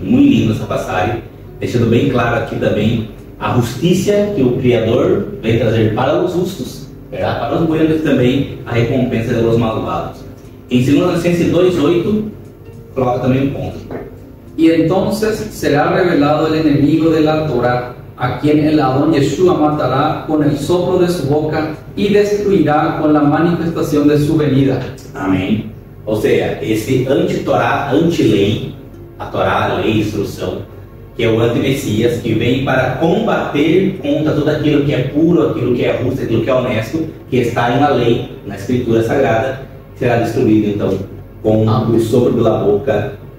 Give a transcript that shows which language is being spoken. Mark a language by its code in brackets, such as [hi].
[pt] Muito lindo essa passagem, deixando bem claro aqui também a justiça que o Criador vem trazer para os justos, [es] ¿verdad? [pt] Para os [es] buenos [pt] também a recompensa [es] de los malvados. [pt] Em 2 Colossenses 2, 8, coloca também um ponto. [es] Y entonces será revelado el enemigo de la Torá, a quien el Adón Yeshua matará con el soplo de su boca y destruirá con la manifestación de su venida. [pt] Amém. Ou seja, esse anti-Torá, anti-lei, a Torá, a lei, a instrução, que é o anti-Messias, que vem para combater contra tudo aquilo que é puro, aquilo que é justo, aquilo que é honesto, que está na lei, na Escritura Sagrada, será destruído então com o sopro da boca